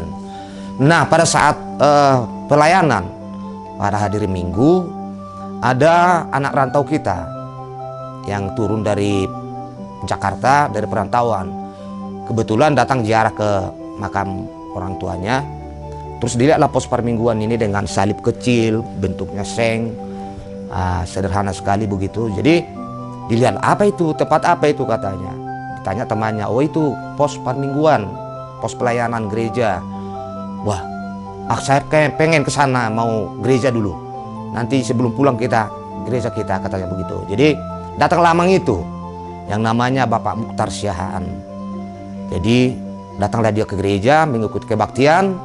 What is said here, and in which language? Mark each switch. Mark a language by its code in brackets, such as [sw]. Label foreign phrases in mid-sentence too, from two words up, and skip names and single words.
[id] Nah pada saat pelayanan pada hari Minggu, ada anak rantau kita yang turun dari Jakarta, dari perantauan, kebetulan datang ziarah ke makam orang tuanya. Terus dilihatlah pos permingguan ini dengan salib kecil, bentuknya seng, sederhana sekali begitu. Jadi dilihat, apa itu, tempat apa itu katanya. Ditanya temannya, oh itu pos permingguan, pos pelayanan gereja. Wah, saya pengen ke sana, mau gereja dulu. Nanti sebelum pulang kita gereja kita, katanya begitu. Jadi datang lamang itu yang namanya Bapak Mukhtar Siahaan. Jadi datanglah dia ke gereja mengikuti kebaktian.